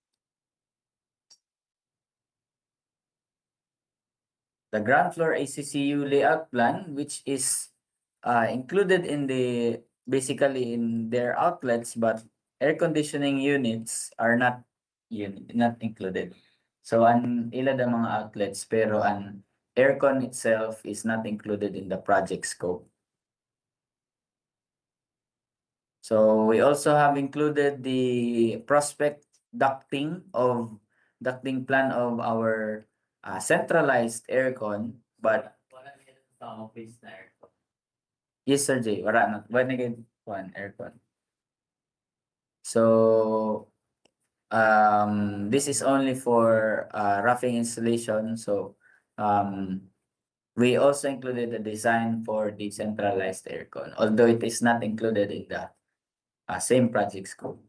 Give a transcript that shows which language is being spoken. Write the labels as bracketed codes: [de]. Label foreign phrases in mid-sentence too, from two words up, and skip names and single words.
[en] The ground floor ACCU layout plan, which is included in basically in their outlets, but air conditioning units are not included. So [bik] an ila [en] the mga outlets [bik] pero an [en] aircon itself is not included in the project scope. So we also have included the prospect ducting plan of our centralized aircon, but office na aircon. yes, Sir Jay, [bik] wala na. Wala na one aircon. [en] So, this is only for roughing installation. So, we also included the design for the centralized aircon, although it is not included in the same project scope.